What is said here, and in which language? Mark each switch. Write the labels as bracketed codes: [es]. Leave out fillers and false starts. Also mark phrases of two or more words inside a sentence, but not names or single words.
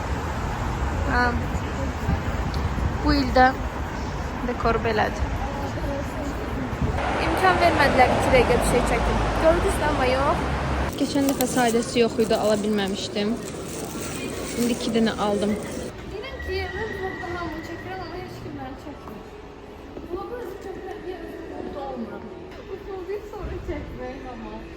[az] Bu ildə dekor belədir. İmkan vermədilər 2 dəqiqə bir şey çəkim. Gördünüz amma yox. Keçən dəfə sadəsi yox idi, ala bilməmişdim. İndi 2 dənə aldım. Bilin ki, [tr] ben vlogda hamını çekiyorum ama hiç kimden çekmiyor. Vlogda özü çekmek diye özüm vlogda olmuyor. Bu vlogu sonra çekmeyin ama.